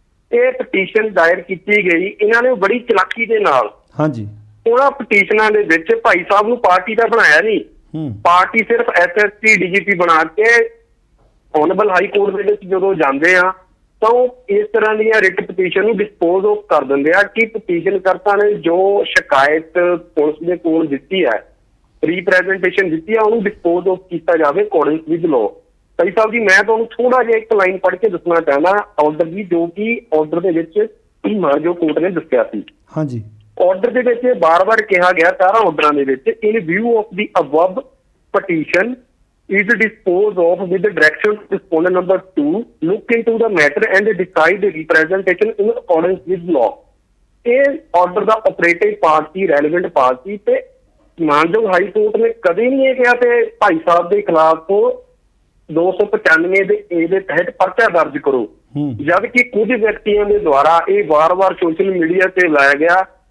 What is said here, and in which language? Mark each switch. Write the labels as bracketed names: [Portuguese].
[Punjabi] ਇਹ ਪਟੀਸ਼ਨ ਦਾਇਰ ਕੀਤੀ ਗਈ। ਇਹਨਾਂ ਨੇ ਬੜੀ ਚਲਾਕੀ ਦੇ ਨਾਲ ਉਹਨਾਂ ਪਟੀਸ਼ਨਾਂ ਦੇ ਵਿੱਚ ਭਾਈ ਸਾਹਿਬ ਨੂੰ ਪਾਰਟੀ ਦਾ ਬਣਾਇਆ ਨਹੀਂ, ਪਾਰਟੀ ਸਿਰਫ SSP DGP ਬਣਾ ਕੇ ਆਨਰੇਬਲ ਹਾਈ ਕੋਰਟ ਦੇ ਵਿੱਚ ਜਦੋਂ ਜਾਂਦੇ ਆ ਤਾਂ ਉਹ ਇਸ ਤਰ੍ਹਾਂ ਦੀਆਂ ਰਿਟ ਪਟੀਸ਼ਨ ਨੂੰ ਡਿਸਪੋਜ਼ ਆਫ ਕਰ ਦਿੰਦੇ ਆ ਕਿ ਪਟੀਸ਼ਨ ਕਰਤਾ ਨੇ ਜੋ ਸ਼ਿਕਾਇਤ ਪੁਲਿਸ ਦੇ ਕੋਲ ਦਿੱਤੀ ਹੈ, ਰੀਪ੍ਰੈਜ਼ੈਂਟੇਸ਼ਨ ਦਿੱਤੀ ਹੈ, ਉਹਨੂੰ ਡਿਸਪੋਜ਼ ਆਫ ਕੀਤਾ ਜਾਵੇ [English] According with law. [Punjabi] Bhai Sahib ji, ਮੈਂ ਤੁਹਾਨੂੰ ਥੋੜਾ ਜਿਹਾ ਇੱਕ ਲਾਈਨ ਪੜ੍ਹ ਕੇ ਦੱਸਣਾ ਚਾਹੁੰਦਾ ਆਰਡਰ ਦੀ, ਜੋ ਕਿ ਆਰਡਰ ਦੇ ਵਿੱਚ ਮਾਨਯੋਗ ਕੋਰਟ ਨੇ ਦੱਸਿਆ ਸੀ। ਆਰਡਰ ਦੇ ਵਿੱਚ ਬਾਰ-ਬਾਰ ਕਿਹਾ ਗਿਆ 4 ਆਰਡਰਾਂ ਦੇ ਵਿੱਚ, [English] In view of the above petition is disposed of with the direction to respondent number 2 look into the matter and decide the representation in accordance with law। [Punjabi] ਇਹ ਆਰਡਰ ਦਾ ਆਪਰੇਟਿਵ ਪਾਰਟ ਸੀ, ਰੈਲੇਵੈਂਟ ਪਾਰਟ ਸੀ, ਤੇ ਮਾਨਯੋਗ high court ਨੇ ਕਦੇ ਨਹੀਂ ਇਹ ਕਿਹਾ ਤੇ ਭਾਈ ਸਾਹਿਬ ਦੇ ਖਿਲਾਫ 295 ਦੇ ਇਹਦੇ ਤਹਿਤ ਪਰਚਾ ਦਰਜ ਕਰੋ, ਜਦ ਕਿ ਕੁਝ ਵਿਅਕਤੀਆਂ ਦੇ ਦੁਆਰਾ ਇਹ ਵਾਰ-ਵਾਰ ਸੋਸ਼ਲ ਮੀਡੀਆ ਤੇ ਲਾਇਆ ਗਿਆ।